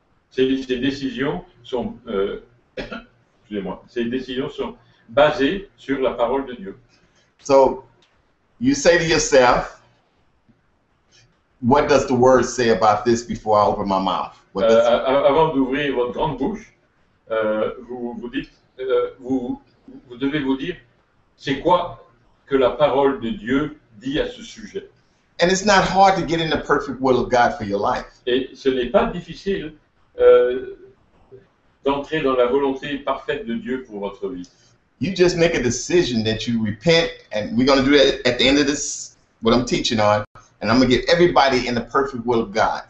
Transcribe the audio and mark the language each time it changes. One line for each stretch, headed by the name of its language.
French: Ces décisions sont, excusez-moi, ces décisions sont basées sur la parole de Dieu.
English: So you say to yourself, what does the Word say about this before I open my mouth? What does
French: Avant d'ouvrir votre grande bouche, vous dites, vous devez vous dire, c'est quoi que la parole de Dieu dit à ce sujet.
English: And it's not hard to get in the perfect will of God for your life.
French: Et ce n'est pas difficile d'entrer dans la volonté parfaite de Dieu pour votre vie.
English: You just make a decision that you repent, and we're going to do that at the end of this, what I'm teaching on, and I'm going to get everybody in the perfect will of God.